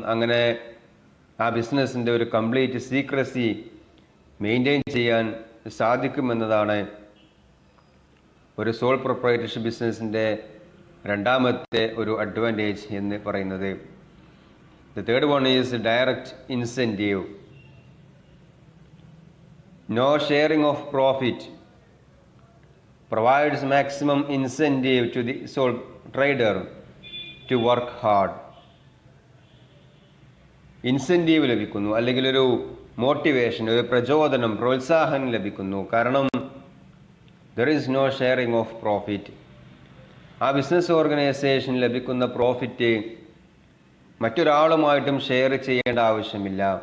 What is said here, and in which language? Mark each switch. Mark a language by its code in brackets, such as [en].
[ml] അങ്ങനെ ആ ബിസിനസ്സിൻ്റെ ഒരു കംപ്ലീറ്റ് സീക്രസി മെയിൻറ്റെയിൻ ചെയ്യാൻ സാധിക്കുമെന്നതാണ് ഒരു സോൾ പ്രൊപ്രൈറ്റർഷിപ്പ് ബിസിനസ്സിൻ്റെ രണ്ടാമത്തെ ഒരു അഡ്വാൻറ്റേജ് എന്ന് പറയുന്നത്. [en] The third one is direct incentive. No sharing of profit provides maximum incentive to the sole trader to work hard. [ml] Incentive ലഭിക്കുന്നു, അല്ലെങ്കിൽ ഒരു മോട്ടിവേഷൻ, ഒരു പ്രചോദനം, പ്രോത്സാഹനം ലഭിക്കുന്നു. കാരണം [en] There is no sharing of profit. [ml] ആ ബിസിനസ് ഓർഗനൈസേഷൻ ലഭിക്കുന്ന പ്രോഫിറ്റ് മറ്റൊരാളുമായിട്ടും ഷെയർ ചെയ്യേണ്ട ആവശ്യമില്ല.